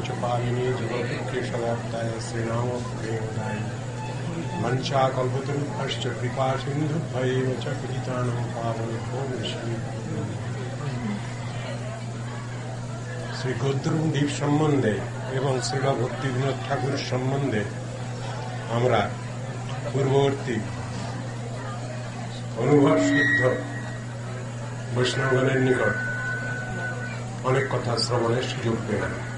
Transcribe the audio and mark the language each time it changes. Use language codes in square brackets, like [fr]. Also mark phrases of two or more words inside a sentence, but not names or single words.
[sa] पालिनी जगद्केशवार्ताय श्रीनाम प्रेमदायिनी मंचाकल्पतरुभ्यश्च कृपा सिन्धुभ्यैव च पतितानां पावनेभ्यो वैष्णवेभ्यो [bn] श्री গৌতমদ্বীপ সম্বন্ধে এবং শ্রীল ভক্তিবিনোদ ঠাকুর সম্বন্ধে আমরা পূর্ববর্তী অনুভব শুদ্ধ বৈষ্ণবগণের নিকট অনেক কথা শ্রবণের সুযোগ পেলাম।